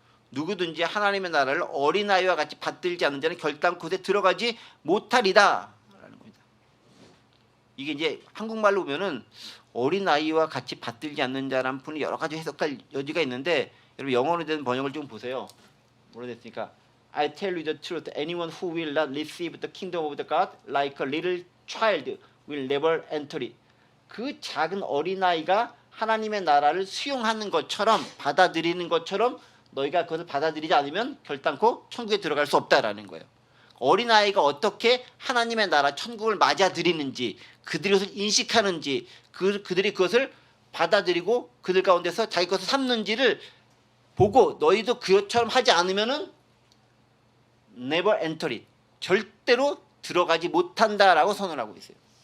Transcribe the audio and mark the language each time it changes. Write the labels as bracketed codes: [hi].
[ko] 누구든지 하나님의 나라를 어린아이와 같이 받들지 않는 자는 결단 곳에 들어가지 못하리다 라는 겁니다. 이게 이제 한국말로 보면은 어린아이와 같이 받들지 않는 자라는 분이 여러 가지 해석할 여지가 있는데, 여러분 영어로 된 번역을 좀 보세요. 뭐라 됐습니까? [en] I tell you the truth, anyone who will not receive the kingdom of the God like a little child will never enter it. [ko] 그 작은 어린아이가 하나님의 나라를 수용하는 것처럼, 받아들이는 것처럼 너희가 그것을 받아들이지 않으면 결단코 천국에 들어갈 수 없다라는 거예요. 어린아이가 어떻게 하나님의 나라 천국을 맞아들이는지, 그들이 그것을 인식하는지, 그들이 그것을 받아들이고 그들 가운데서 자기 것을 삼는지를 보고 너희도 그것처럼 하지 않으면은 [en] never enter it, [ko] 절대로 들어가지 못한다라고 선언하고 있어요.